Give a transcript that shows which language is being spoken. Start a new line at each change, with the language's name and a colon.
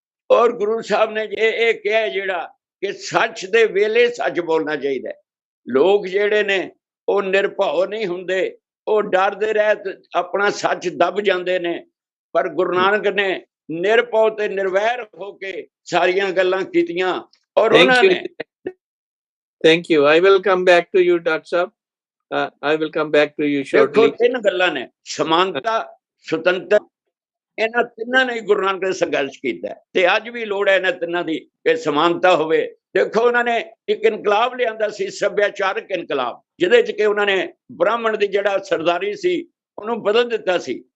Punjabi: ਔਰ ਗੁਰੂ ਸਾਹਿਬ ਨੇ ਇਹ ਕਿਹਾ ਜਿਹੜਾ ਕਿ ਸੱਚ ਦੇ ਵੇਲੇ ਸੱਚ ਬੋਲਣਾ ਚਾਹੀਦਾ। ਲੋਕ ਜਿਹੜੇ ਨੇ ਉਹ ਨਿਰਭਉ ਨਹੀਂ ਹੁੰਦੇ, ਉਹ ਡਰਦੇ ਰਹਿ ਆਪਣਾ ਸੱਚ ਦੱਬ ਜਾਂਦੇ ਨੇ, ਪਰ ਗੁਰੂ ਨਾਨਕ ਨੇ ਨਿਰਭਉ ਤੇ ਨਿਰਵੈਰ ਹੋ ਕੇ ਸਾਰੀਆਂ ਗੱਲਾਂ ਕੀਤੀਆਂ। ਔਰ ਉਹਨਾਂ ਨੇ
English: Thank you. I will come back to you, Dr. Saab. I will come back to you shortly.
Punjabi: ਦੇਖੋ ਤਿੰਨ ਗੱਲਾਂ ਨੇ, ਸਮਾਨਤਾ, ਸੁਤੰਤਰ, ਇਹਨਾਂ ਤਿੰਨਾਂ ਨੇ ਗੁਰੂ ਨਾਨਕ ਨੇ ਸੰਘਰਸ਼ ਕੀਤਾ ਤੇ ਅੱਜ ਵੀ ਲੋੜ ਹੈ ਇਹਨਾਂ ਤਿੰਨਾਂ ਦੀ ਕਿ ਸਮਾਨਤਾ ਹੋਵੇ। ਦੇਖੋ ਉਹਨਾਂ ਨੇ ਇੱਕ ਇਨਕਲਾਬ ਲਿਆਂਦਾ ਸੀ, ਸੱਭਿਆਚਾਰਕ ਇਨਕਲਾਬ, ਜਿਹਦੇ ਚ ਕਿ ਉਹਨਾਂ ਨੇ ਬ੍ਰਾਹਮਣ ਦੀ ਜਿਹੜਾ ਸਰਦਾਰੀ ਸੀ ਉਹਨੂੰ ਬਦਲ ਦਿੱਤਾ ਸੀ।